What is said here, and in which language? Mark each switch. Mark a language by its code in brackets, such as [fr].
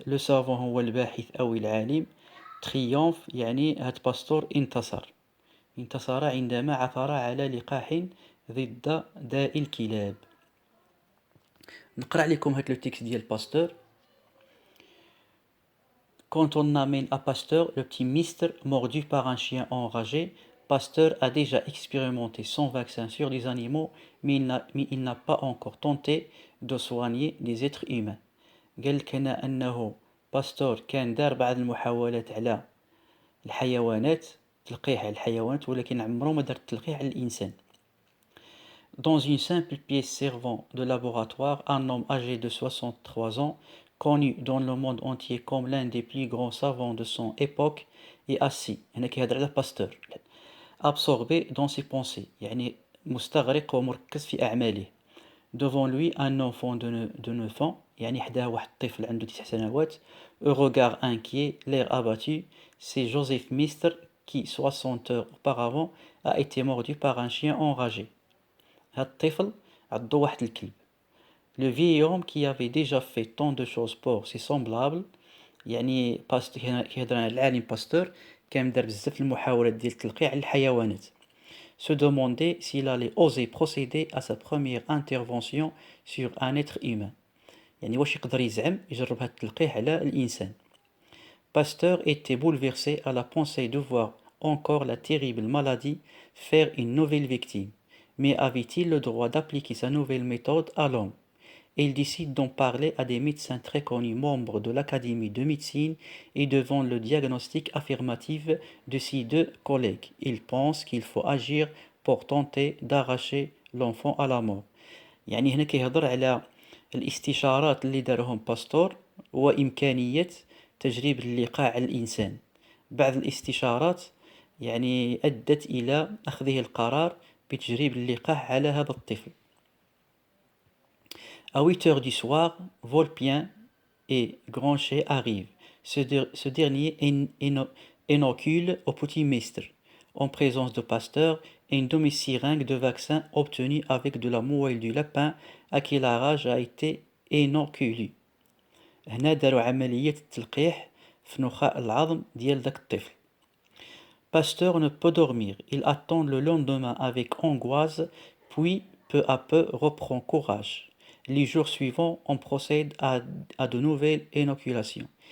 [fr] لو سافون [ar] هو الباحث او العالم. تريومف يعني هاد باستور انتصر عندما عثر على لقاح ضد داء الكلاب. نقرأ لكم هاد لو تيكست ديال باستور. [fr] Quand on amène à Pasteur le petit mister mordu par un chien enragé, Pasteur a déjà expérimenté son vaccin sur les animaux, mais il n'a pas encore tenté de soigner les êtres humains. [ar] قال لك هنا أنه باستور كان دار بعض المحاولات على الحيوانات، تلقيح على الحيوانات، ولكن عمره ما دار التلقيح على الإنسان. [fr] Dans une simple pièce servant de laboratoire, un homme âgé de 63 ans, connu dans le monde entier comme l'un des plus grands savants de son époque, est assis. [ar] هنا كيهضر على باستور. [fr] Absorbé dans ses pensées، [ar] يعني مستغرق ومركز في أعماله. [fr] Devant lui un enfant de 9 ans، [ar] يعني حداه واحد الطفل عنده 9 سنوات. [fr] Au regard inquiet, l'air abattu, c'est Joseph Mister qui 60 heures auparavant a été mordu par un chien enragé. [ar] هاد الطفل عضو واحد الكلب. [fr] Le vieil homme qui avait déjà fait tant de choses pour ses semblables. [ar] يعني كيهضر على العالم باستور كان دار بزاف المحاولات ديال التلقيح على الحيوانات. [fr] Se demander s'il allait oser procéder à sa première intervention sur un être humain. [ar] يعني واش يقدر يجرب هاد التلقيح على الإنسان. [fr] Pasteur était bouleversé à la pensée de voir encore la terrible maladie faire une nouvelle victime. Mais avait-il le droit d'appliquer sa nouvelle méthode à l'homme? Il décide d'en parler à des médecins très connus, membres de l'Académie de médecine, et devant le diagnostic affirmatif de ses deux collègues, il pense qu'il faut agir pour tenter d'arracher l'enfant à la mort. [ar] يعني هنا كيهضر على الاستشارات اللي دارهم باستور وإمكانية تجريب اللقاح على الإنسان. بعض الاستشارات يعني أدت إلى أخذه القرار بتجريب اللقاح على هذا الطفل. [fr] À 8 heures du soir, Volpien et Granchet arrivent. Ce dernier inocule au petit maître, en présence de Pasteur, une demi-seringue de vaccin obtenue avec de la moelle du lapin à qui la rage a été inoculée. هنا داروا عملية التلقيح في نخاع العظم ديال داك الطفل. Pasteur ne peut dormir. Il attend le lendemain avec angoisse, puis peu à peu reprend courage. Les jours suivants, on procède à de nouvelles inoculations.